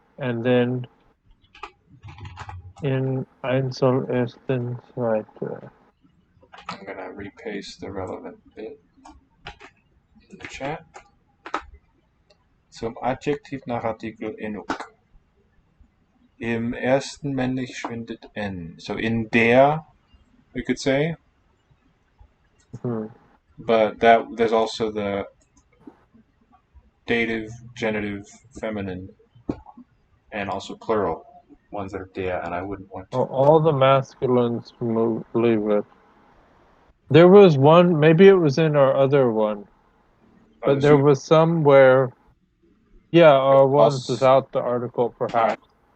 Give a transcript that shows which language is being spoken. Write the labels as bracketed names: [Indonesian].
[English] And then [German] in Einzel ersten zweite. [English] I'm going to repaste the relevant bit in the chat. [German] Zum Adjektiv nach Artikel enuk. Im ersten männlich schwindet n. [English] So in der, we could say. Mm-hmm. But there's also the dative, genitive, feminine, and also plural ones that are der, and I wouldn't want to. All the masculines leave it. There was one, maybe it was in our other one, but there was some where, yeah, our ones without the article perhaps.